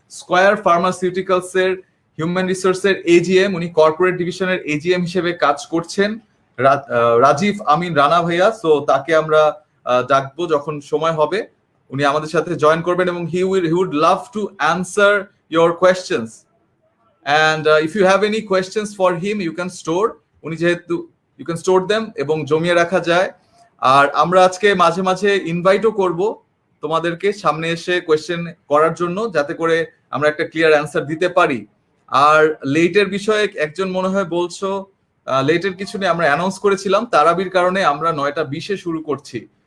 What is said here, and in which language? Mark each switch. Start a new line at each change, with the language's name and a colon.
Bangla: Square pharmaceuticals এর human রিসোর্সের AGM, উনি কর্পোরেট ডিভিশনের এজিএম হিসেবে কাজ করছেন, রাজীব আমিন রানা ভাইয়া। সো তাকে আমরা ডাকবো যখন সময় হবে, উনি আমাদের সাথে জয়েন করবেন এবং
English: He would love to answer your questions. And if you have any questions for him, you can store,
Bangla: উনি যেহেতু
English: you can store them
Bangla: এবং জমিয়ে রাখা যায়। আর আমরা আজকে মাঝে মাঝে ইনভাইটও করব তোমাদেরকে সামনে এসে কোয়েশ্চেন করার জন্য, যাতে করে আমরা একটা ক্লিয়ার অ্যান্সার দিতে পারি। আর লেটের বিষয়ে একজন মনে হয় বলছো, লেটের কিছু নিয়ে আমরা অ্যানাউন্স করেছিলাম, তারাবির কারণে আমরা 9:20-এ শুরু করছি।